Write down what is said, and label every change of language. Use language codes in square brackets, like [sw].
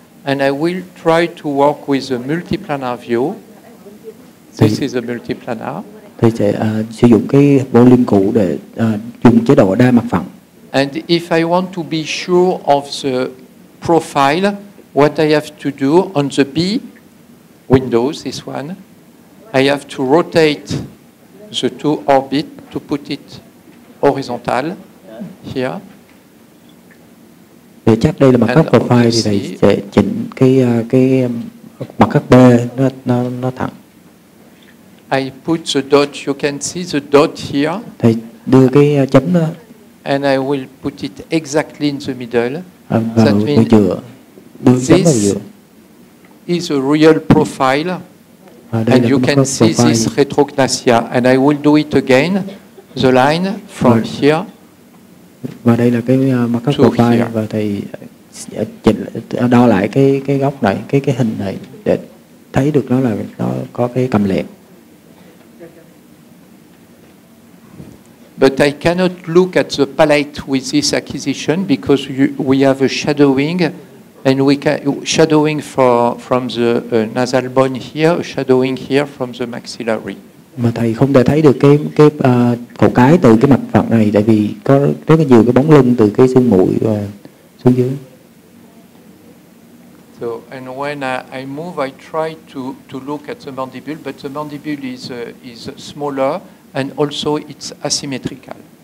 [en] And I will try to work with a multiplanar view. This is a multiplanar. [vi] Thầy sẽ sử dụng cái volume cũ để dùng chế độ đa mặt phẳng. [en] And if I want to be sure of the profile, what I have to do on the B windows, this one, I have to rotate the two orbits to put it horizontal here. [vi] Để chắc đây là mặt cắt profile thì thầy sẽ chỉnh cái mặt cắt B nó thẳng. [en] I put the dot. You can see the dot here. [vi] Thầy đưa cái chấm đó. [en] And I will put it exactly in the middle. [vi] Vào giữa. [en] This is a real profile. And you can see this retrognathia. And I will do it again. The line from here. [vi] Và đây là cái mặt cắt profile và thầy chỉnh đo lại cái góc này, cái hình này để thấy được nó có cái cầm lẹt. [en] But I cannot look at the palate with this acquisition because we have a shadowing, and we can shadowing from the nasal bone here, a shadowing here from the maxillary. [vi] Mà thầy không thể thấy được cái cổ cái từ cái mặt phẳng này, tại vì có rất là nhiều cái bóng lưng từ cái xương mũi và xuống dưới. [en] So, and when I move, I try to look at the mandible, but the mandible is smaller and also it's asymmetrical.